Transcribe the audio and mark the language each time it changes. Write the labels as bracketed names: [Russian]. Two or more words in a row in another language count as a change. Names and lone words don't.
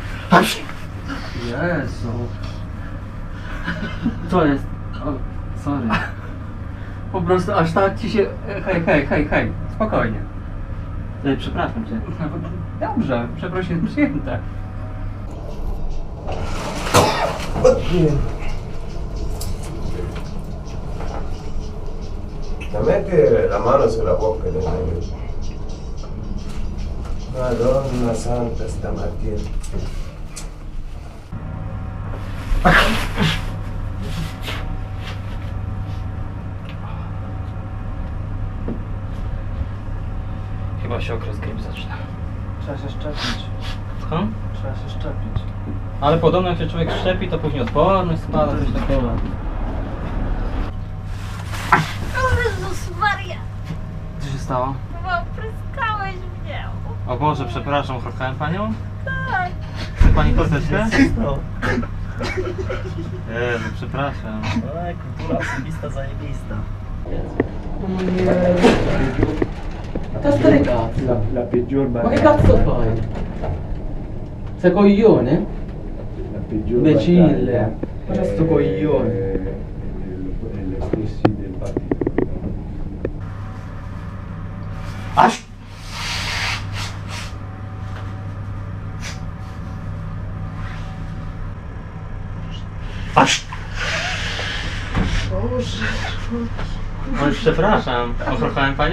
[Polish] Jezu. Co jest? O, sorry. Po prostu aż tak ci się... Hej. Spokojnie. Przepraszam cię. Dobrze, przeprosiny przyjęte. [Italian] Mette la mano sulla bocca del nemico. Madonna santa stamattina. [Polish] Chyba się okres gryp zaczyna. Trzeba się szczepić. Co? Trzeba się szczepić. Ale podobno jak się człowiek szczepi, to później odporność spada, coś takiego. O Jezus Maria! Co się stało? Chyba opryskałeś mnie. O Boże, przepraszam, ochrokałem panią? Tak. Chce pani kosteczkę? Jezu, przepraszam. Ale kultura osobista zajebista. [Italian] Testa cazzo. La peggior Ma che cazzo fai? Sei coglione? La peggior Imbecille. battaglia Ma c'è sto coglione. le stessi del partito. [Polish] Aż! Aż! Oj, przepraszam. Ochrokałem panią?